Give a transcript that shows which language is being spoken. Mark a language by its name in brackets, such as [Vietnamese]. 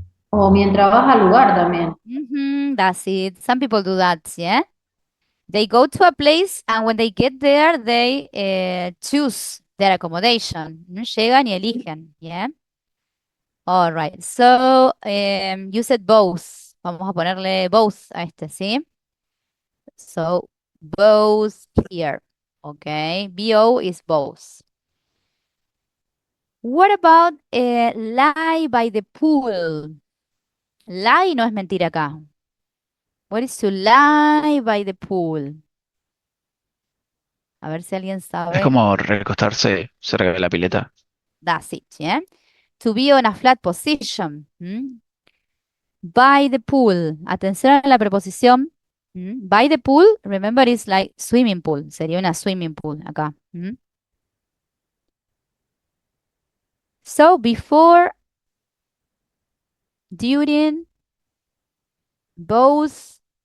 [Spanish] O mientras vas al lugar también. [English] That's it. Some people do that, yeah? They go to a place and when they get there, they choose their accommodation. [Spanish] Llegan y eligen, yeah? [English] All right. So, you said both. [Spanish] Vamos a ponerle both a este, ¿sí? [English] So, both here. Okay. BO is both. What about lie by the pool? [Spanish] Lie no es mentir acá. [English] What is to lie by the pool? [Spanish] A ver si alguien Es sabe. como recostarse cerca de la pileta. [English] That's it, yeah? To be on a flat position. By the pool. [Spanish] Atención a la preposición. [English] By the pool, remember, it's like swimming pool. [Spanish] Sería una swimming pool acá. [English] So, before, during, both.